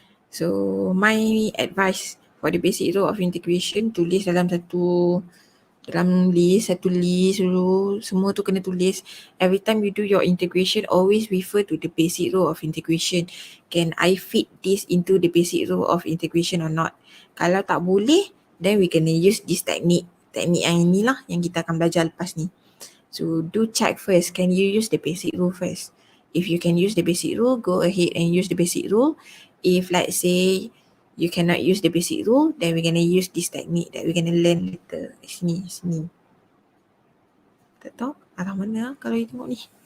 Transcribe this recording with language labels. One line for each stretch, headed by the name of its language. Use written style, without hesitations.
English: So my advice for the basic rule of integration,
Malay: tulis dalam satu list dulu. Semua tu kena tulis.
English: Every time you do your integration, always refer to the basic rule of integration. Can I fit this into the basic rule of integration or not?
Malay: Kalau tak boleh,
English: then we can use this technique.
Malay: Teknik yang inilah yang kita akan belajar lepas ni.
English: So do check first, can you use the basic rule first? If you can use the basic rule, go ahead and use the basic rule. If let's say you cannot use the basic rule, then we're going to use this technique that we're going to learn later. Sini.
Malay: Tak tahu arah mana kalau you tengok ni.